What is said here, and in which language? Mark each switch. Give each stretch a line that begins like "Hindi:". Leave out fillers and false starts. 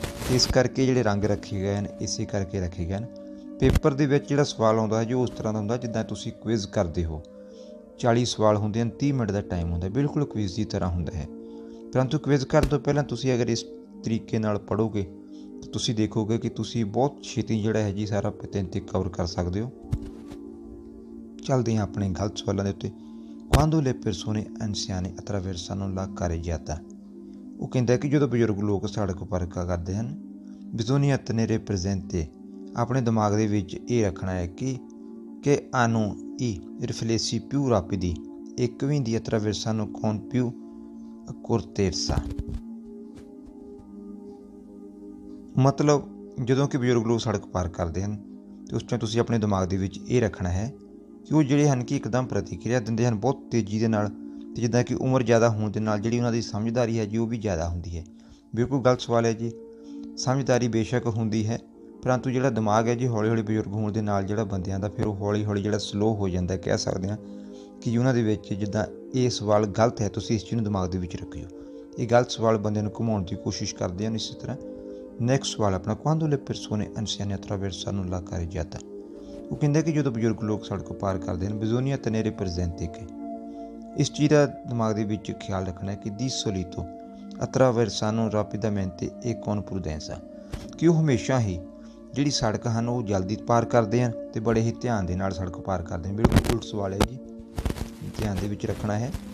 Punjabi: ਇਸ ਕਰਕੇ ਜਿਹੜੇ ਰੰਗ ਰੱਖੇ ਗਏ ਹਨ ਇਸੇ ਕਰਕੇ ਰੱਖੇ ਗਏ ਹਨ। ਪੇਪਰ ਦੇ ਵਿੱਚ ਜਿਹੜਾ ਸਵਾਲ ਆਉਂਦਾ ਹੈ ਜੋ ਉਸ ਤਰ੍ਹਾਂ ਦਾ ਹੁੰਦਾ ਜਿੱਦਾਂ ਤੁਸੀਂ ਕੁਇਜ਼ ਕਰਦੇ ਹੋ। 40 ਸਵਾਲ ਹੁੰਦੇ ਹਨ, 30 ਮਿੰਟ ਦਾ ਟਾਈਮ ਹੁੰਦਾ, ਬਿਲਕੁਲ ਕੁਇਜ਼ ਦੀ ਤਰ੍ਹਾਂ ਹੁੰਦਾ ਹੈ। ਪਰੰਤੂ ਕੁਇਜ਼ ਕਰਨ ਤੋਂ ਪਹਿਲਾਂ ਤੁਸੀਂ ਅਗਰ ਇਸ ਤਰੀਕੇ ਨਾਲ ਪੜ੍ਹੋਗੇ ਤਾਂ ਤੁਸੀਂ ਦੇਖੋਗੇ ਕਿ ਤੁਸੀਂ ਬਹੁਤ ਛੇਤੀ ਜਿਹੜਾ ਹੈ ਜੀ ਸਾਰਾ ਪੇਪਰ ਕਵਰ ਕਰ ਸਕਦੇ ਹੋ। ਚੱਲਦੇ ਹਾਂ ਆਪਣੇ ਗਲਤ ਸਵਾਲਾਂ ਦੇ ਉੱਤੇ।
Italian: quando le persone anziane attraversano la carreggiata।
Punjabi: ਉਹ ਕਹਿੰਦਾ ਕਿ ਜਦੋਂ ਬਜ਼ੁਰਗ ਲੋਕ ਸੜਕ ਪਾਰ ਕਰਦੇ ਹਨ
Italian: bisogna tenere presente,
Punjabi: ਆਪਣੇ ਦਿਮਾਗ ਦੇ ਵਿੱਚ ਇਹ ਰੱਖਣਾ ਹੈ ਕਿ
Italian: hanno i riflessi più rapidi e quindi attraversano con più accortezza।
Punjabi: ਮਤਲਬ ਜਦੋਂ ਕਿ ਬਜ਼ੁਰਗ ਲੋਕ ਸੜਕ ਪਾਰ ਕਰਦੇ ਹਨ ਅਤੇ ਉਸ ਟਾਈਮ ਤੁਸੀਂ ਆਪਣੇ ਦਿਮਾਗ ਦੇ ਵਿੱਚ ਇਹ ਰੱਖਣਾ ਹੈ ਕਿ ਉਹ ਜਿਹੜੇ ਹਨ ਕਿ ਇੱਕਦਮ ਪ੍ਰਤੀਕਿਰਿਆ ਦਿੰਦੇ ਹਨ ਬਹੁਤ ਤੇਜ਼ੀ ਦੇ ਨਾਲ, ਅਤੇ ਜਿੱਦਾਂ ਕਿ ਉਮਰ ਜ਼ਿਆਦਾ ਹੋਣ ਦੇ ਨਾਲ ਜਿਹੜੀ ਉਹਨਾਂ ਦੀ ਸਮਝਦਾਰੀ ਹੈ ਜੀ ਉਹ ਵੀ ਜ਼ਿਆਦਾ ਹੁੰਦੀ ਹੈ। ਬਿਲਕੁਲ ਗਲਤ ਸਵਾਲ ਹੈ ਜੀ। ਸਮਝਦਾਰੀ ਬੇਸ਼ੱਕ ਹੁੰਦੀ ਹੈ ਪਰੰਤੂ ਜਿਹੜਾ ਦਿਮਾਗ ਹੈ ਜੀ ਹੌਲੀ ਹੌਲੀ ਬਜ਼ੁਰਗ ਹੋਣ ਦੇ ਨਾਲ ਜਿਹੜਾ ਬੰਦਿਆਂ ਦਾ ਫਿਰ ਉਹ ਹੌਲੀ ਹੌਲੀ ਜਿਹੜਾ ਸਲੋ ਹੋ ਜਾਂਦਾ, ਕਹਿ ਸਕਦੇ ਹਾਂ ਕਿ ਉਹਨਾਂ ਦੇ ਵਿੱਚ ਜਿੱਦਾਂ ਇਹ ਸਵਾਲ ਗਲਤ ਹੈ, ਤੁਸੀਂ ਇਸ ਚੀਜ਼ ਨੂੰ ਦਿਮਾਗ ਦੇ ਵਿੱਚ ਰੱਖਿਓ। ਇਹ ਗਲਤ ਸਵਾਲ ਬੰਦਿਆਂ ਨੂੰ ਘੁਮਾਉਣ ਦੀ ਕੋਸ਼ਿਸ਼ ਕਰਦੇ ਹਨ। ਇਸੇ ਤਰ੍ਹਾਂ ਨੈਕਸਟ ਸਵਾਲ ਆਪਣਾ
Italian: quando le persone anziane attraversano la carreggiata।
Punjabi: ਉਹ ਕਹਿੰਦਾ ਕਿ ਜਦੋਂ ਬਜ਼ੁਰਗ ਲੋਕ ਸੜਕ ਪਾਰ ਕਰਦੇ ਹਨ
Italian: bisogna tenere presente che,
Punjabi: ਇਸ ਚੀਜ਼ ਦਾ ਦਿਮਾਗ ਦੇ ਵਿੱਚ ਖਿਆਲ ਰੱਖਣਾ ਹੈ ਕਿ
Italian: di solito attraversano rapidamente e con prudenza,
Punjabi: ਕਿ ਉਹ ਹਮੇਸ਼ਾ ਹੀ ਜਿਹੜੀ ਸੜਕ ਹਨ ਉਹ ਜਲਦੀ ਪਾਰ ਕਰਦੇ ਹਨ ਅਤੇ ਬੜੇ ਹੀ ਧਿਆਨ ਦੇ ਨਾਲ ਸੜਕ ਪਾਰ ਕਰਦੇ ਹਨ। ਬਿਲਕੁਲ ਉਲਟ ਸਵਾਲ ਹੈ ਜੀ, ਧਿਆਨ ਦੇ ਵਿੱਚ ਰੱਖਣਾ ਹੈ।